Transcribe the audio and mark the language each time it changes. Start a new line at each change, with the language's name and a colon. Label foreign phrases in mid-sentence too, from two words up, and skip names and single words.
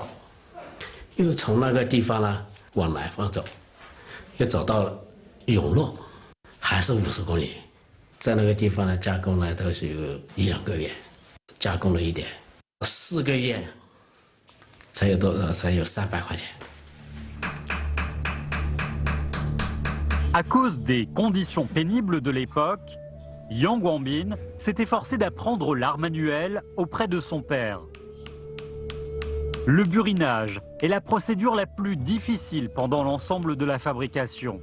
Chinese: 又从那个地方呢往南方走，又走到永乐，还是50公里。在那个地方呢加工呢都是有1-2个月，加工了一点，4个月才有多少？才有300块钱。
French: À cause des conditions pénibles de l'époque, Yang Guangbin s'est efforcé d'apprendre l'art manuel auprès de son père. Le burinage est la procédure la plus difficile pendant l'ensemble de la fabrication.